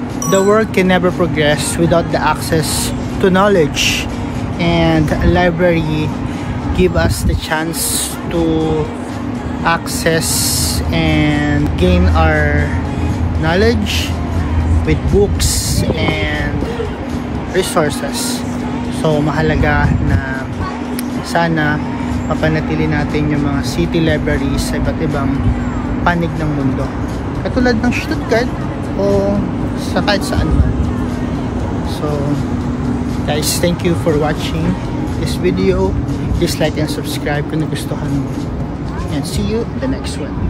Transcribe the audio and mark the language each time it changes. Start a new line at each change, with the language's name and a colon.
English: The world can never progress without the access to knowledge, and a library give us the chance to access and gain our knowledge with books and resources.
Filipino: So mahalaga na sana mapanatili natin yung mga city libraries sa iba't ibang panig ng mundo, katulad ng Stuttgart o sa kahit saan man.
English: So guys, thank you for watching this video. Please like and subscribe
Filipino: kung nagustuhan mo.
English: And see you in the next one.